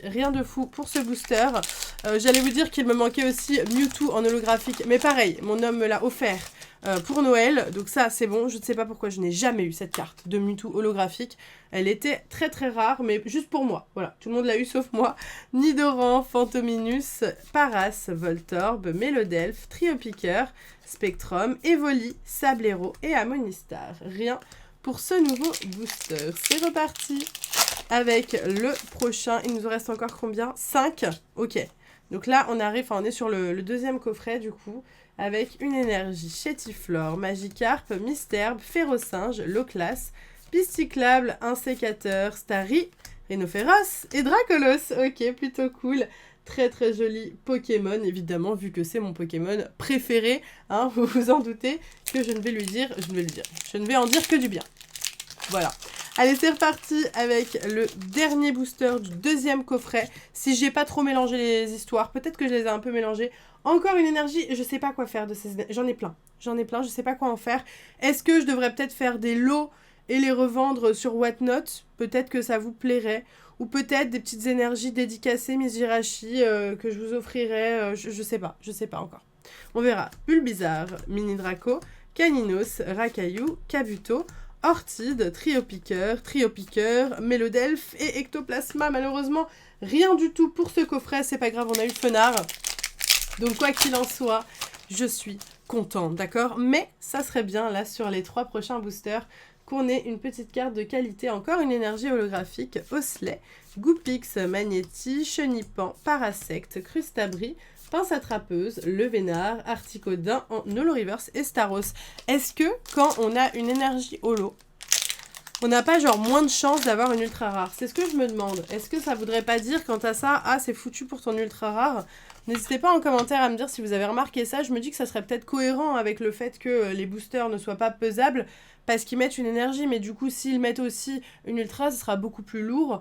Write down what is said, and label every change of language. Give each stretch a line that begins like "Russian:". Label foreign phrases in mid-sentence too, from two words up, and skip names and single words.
French: Rien de fou pour ce booster. J'allais vous dire qu'il me manquait aussi Mewtwo en holographique. Mais pareil, mon homme me l'a offert pour Noël. Donc ça, c'est bon. Je ne sais pas pourquoi je n'ai jamais eu cette carte de Mewtwo holographique. Elle était très très rare, mais juste pour moi. Voilà, tout le monde l'a eu sauf moi. Nidoran, Phantominus, Paras, Voltorb, Mélodelfe, Triopiqueur, Spectrum, Evoli, Sablero et Amonistar. Rien pour ce nouveau booster. C'est reparti avec le prochain. Il nous en reste encore combien? 5. Ok. Donc là, on arrive, enfin on est sur le deuxième coffret du coup. avec une énergie Chétiflore, Magikarp, Misterbe, Férocinge, Loclas, Pisticlable, Insécateur, Starry, Rhinophéros et Dracolos. Ok, plutôt cool. Très très joli Pokémon, évidemment, vu que c'est mon Pokémon préféré, hein, vous vous en doutez, que je ne vais en dire que du bien. Voilà. Allez, c'est reparti avec le dernier booster du deuxième coffret. Si j'ai pas trop mélangé les histoires, peut-être que je les ai un peu mélangées. Encore une énergie, je sais pas quoi faire de ces énergies. J'en ai plein, je sais pas quoi en faire. Est-ce que je devrais peut-être faire des lots et les revendre sur Whatnot? Peut-être que ça vous plairait. Ou peut-être des petites énergies dédicacées Mizirachi que je vous offrirai. Je sais pas encore. On verra. Bulbizarre, Mini Draco, Caninos, Rakaillou, Kabuto, Ortide, Triopiqueur, Mélodelphe et Ectoplasma. Malheureusement, rien du tout pour ce coffret. C'est pas grave, on a eu Fenard. Donc quoi qu'il en soit, je suis contente, d'accord? Mais ça serait bien, là, sur les 3 prochains boosters, qu'on ait une petite carte de qualité. Encore une énergie holographique, Osley, Goupix, Magnéti, Chenipan, Parasect, Crustabri, Pince attrapeuse, Levénard, Articodin en
English: Holo Reverse
French: et Staros. Est-ce que quand on a une énergie holo, on n'a pas genre moins de chances d'avoir une ultra rare? C'est ce que je me demande. Est-ce que ça voudrait pas dire quant à ça, ah c'est foutu pour ton ultra rare? N'hésitez pas en commentaire à me dire si vous avez remarqué ça. Je me dis que ça serait peut-être cohérent avec le fait que les boosters ne soient pas pesables parce qu'ils mettent une énergie, mais du coup s'ils mettent aussi une ultra, ce sera beaucoup plus lourd.